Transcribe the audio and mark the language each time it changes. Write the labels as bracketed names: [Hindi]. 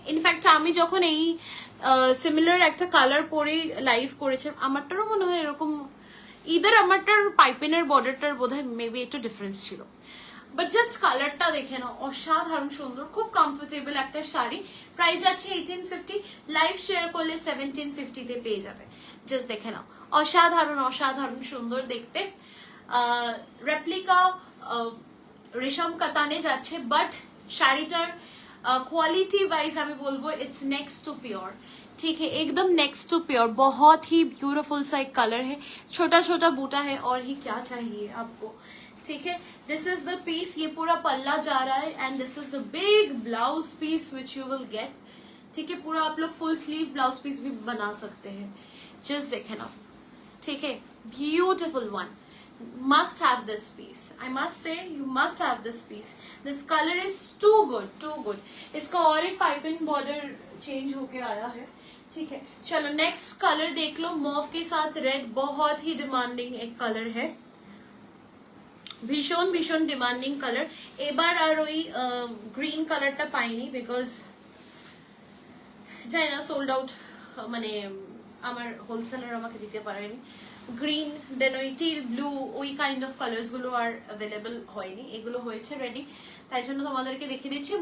[Bangla] In fact আমি যখন এই সিমিলার একটা কালার পরে লাইভ করেছিলাম, আমারটারও মনে হয় এরকম, ইদার আমারটার পাইপিনের বর্ডারটার বোধহয় মেবি একটু ডিফারেন্স ছিল, বাট জাস্ট কালারটা দেখে নাও, অসাধারণ সুন্দর, খুব কমফোর্টেবল একটা শাড়ি। প্রাইস আছে 1850, লাইভ শেয়ার করলে 1750 তে পেয়ে যাবে। জাস্ট দেখে নাও, অসাধারণ অসাধারণ সুন্দর দেখতে। রেপ্লিকা রেশম কাতানে যাচ্ছে, বাট শাড়িটার [Hindi] क्वालिटी वाइज हमें बोलबो इट्स नेक्स्ट टू प्योर, ठीक है, एकदम नेक्स्ट टू प्योर। बहुत ही ब्यूटीफुल सा एक कलर है, छोटा छोटा बूटा है, और ही क्या चाहिए आपको, ठीक है। [English] this is the piece, [Hindi] ये पूरा पल्ला जा रहा है, [English] and this is the big blouse piece which you will get, [Hindi] ठीक है। पूरा आप लोग फुल स्लीव ब्लाउज पीस भी बना सकते हैं। जस्ट देखे ना, ठीक है, beautiful one, [English] must have this piece, I must say you must have this piece, this color is too good, [Hindi] too good। इसका और एक पाइपिंग बॉर्डर चेंज होके आया है, ठीक है। चलो नेक्स्ट कलर देख लो, मॉव के साथ रेड, बहुत ही डिमांडिंग एक कलर है, भीषण भीषण डिमांडिंग कलर। [Bangla] এবার আর ওই গ্রিন কালারটা পাইনি, বিকজ জানি না সোল্ড আউট, মানে আমার হোলসেলার আমাকে দিতে পারেনি। গ্রিন দেন ওই টিল ব্লু, ওই কাইন্ড অফ কালার্স গুলো আর অ্যাভেলেবল হয়নি, এগুলো হয়েছে রেডি, তাই জন্য তোমাদেরকে দেখিয়ে দিচ্ছি।